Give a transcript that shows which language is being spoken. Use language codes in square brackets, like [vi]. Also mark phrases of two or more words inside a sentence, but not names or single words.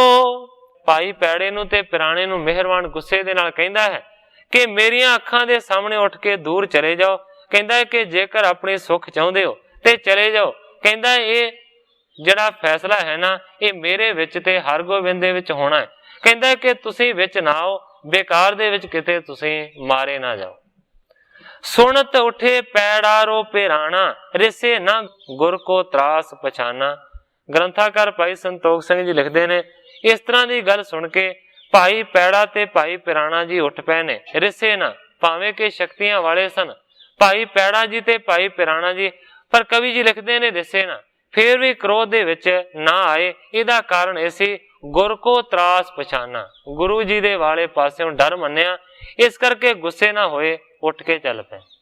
[pa] ਭਾਈ ਪੈੜੇ ਨੂੰ ਤੇ ਪਿਰਾਣੇ ਨੂੰ ਮੇਹਰਵਾਨ ਗੁੱਸੇ ਦੇ ਨਾਲ ਕਹਿੰਦਾ ਹੈ ਕਿ ਮੇਰੀਆਂ ਅੱਖਾਂ ਦੇ ਸਾਹਮਣੇ ਉੱਠ ਕੇ ਦੂਰ ਚਲੇ ਜਾਓ। ਕਹਿੰਦਾ ਹੈ ਕਿ ਜੇਕਰ ਆਪਣੇ ਸੁੱਖ ਚਾਹੁੰਦੇ ਹੋ ਤੇ ਚਲੇ ਜਾਓ। ਕਹਿੰਦਾ ਇਹ ਜਿਹੜਾ ਫ਼ੈਸਲਾ ਹੈ ਨਾ, ਇਹ ਮੇਰੇ ਵਿੱਚ ਤੇ ਹਰਗੋਬਿੰਦ ਦੇ ਵਿੱਚ ਹੋਣਾ ਹੈ। ਕਹਿੰਦਾ ਹੈ ਕਿ ਤੁਸੀਂ ਵਿੱਚ ਨਾ ਆਓ, ਬੇਕਾਰ ਦੇ ਵਿੱਚ ਕਿਤੇ ਤੁਸੀਂ ਮਾਰੇ ਨਾ ਜਾਓ। [bra] सुनत उठे पैड़ारो पिराना, रिसे ना गुर को त्रास पछाना। [pa] ਗ੍ਰੰਥਕਾਰ ਭਾਈ ਸੰਤੋਖ ਸਿੰਘ ਜੀ ਲਿਖਦੇ ਨੇ, ਇਸ ਤਰ੍ਹਾਂ ਕੀ ਗੱਲ ਸੁਣ ਕੇ ਭਾਈ ਪੈੜਾ ਤੇ ਭਾਈ ਪਿਰਾਣਾ ਜੀ ਉੱਠ ਪਏ ਨੇ। ਰਿਸੇ ਨਾ, ਭਾਵੇਂ ਕਿ ਸ਼ਕਤੀਆਂ ਵਾਲੇ ਸਨ ਭਾਈ ਪੈੜਾ ਜੀ ਤੇ ਭਾਈ ਪਿਰਾਣਾ ਜੀ, ਪਰ ਕਵੀ ਜੀ ਲਿਖਦੇ ਨੇ ਰਿਸੇ ਨਾ, ਫਿਰ ਵੀ ਕ੍ਰੋਧ ਦੇ ਵਿੱਚ ਨਾ ਆਏ। ਇਹਦਾ ਕਾਰਨ [bra] ऐसी गुर को त्रास पछाना, [pa] ਗੁਰੂ ਜੀ ਦੇ ਵਾਲੇ ਪਾਸਿਓਂ ਡਰ ਮੰਨਿਆ, ਇਸ ਕਰਕੇ ਗੁੱਸੇ ਨਾ ਹੋਏ, ਉੱਠ ਕੇ ਚੱਲ ਪਏ।